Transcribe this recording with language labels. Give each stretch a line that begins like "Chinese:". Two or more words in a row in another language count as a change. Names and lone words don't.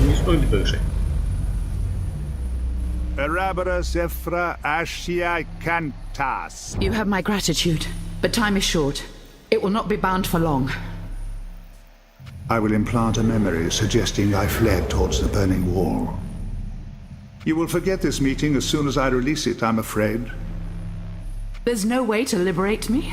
Russian: справедливо решение. Eraboros ephra ashiai kantas.
English: You have my gratitude, but time is short. It will not be bound for long. I will implant a memory suggesting I fled towards the burning wall. You will forget this meeting as soon as I release it, I'm afraid. There's no way to liberate me?